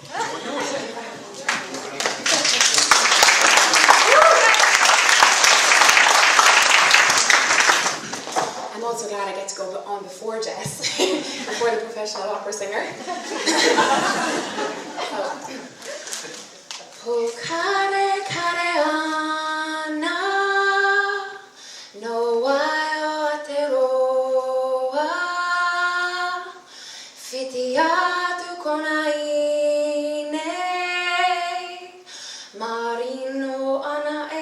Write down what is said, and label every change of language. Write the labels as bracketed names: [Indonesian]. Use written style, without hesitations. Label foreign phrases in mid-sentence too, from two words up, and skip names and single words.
[English] I'm also glad I get to go on before Jess, before the professional opera singer. [Māori] Po care care ana, no wai o Aotearoa, whiti atu kona inei, marino ana